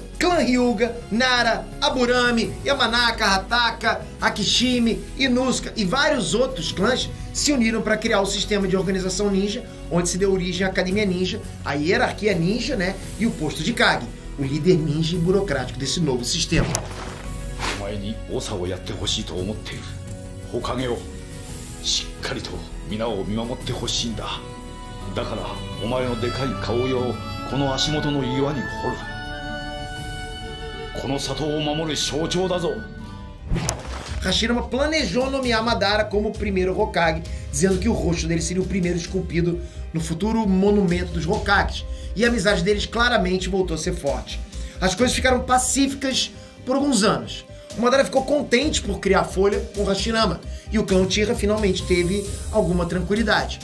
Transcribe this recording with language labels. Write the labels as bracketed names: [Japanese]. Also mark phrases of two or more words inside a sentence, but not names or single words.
[Portuguese] Clã Hyuga, Nara, Aburame, Yamanaka, Hataka, Akishimi, Inusuka e vários outros clãs se uniram para criar o sistema de organização ninja, onde se deu origem à Academia Ninja, a hierarquia ninja, né, e o posto de Kage, o líder ninja e burocrático desse novo sistema. [Japanese] お前に長をやってほしいと思っている。火影をしっかりと皆を見守ってほしいんだ。だからお前のでかい顔色をこの足元の岩に掘る。この里を守る象徴だぞ。 [Portuguese] Hashirama planejou nomear Madara como o primeiro Hokage, dizendo que o rosto dele seria o primeiro esculpido no futuro monumento dos Hokages, e a amizade deles claramente voltou a ser forte. As coisas ficaram pacíficas por alguns anos. O Madara ficou contente por criar a Folha com o Hashirama, e o clã Uchiha finalmente teve alguma tranquilidade.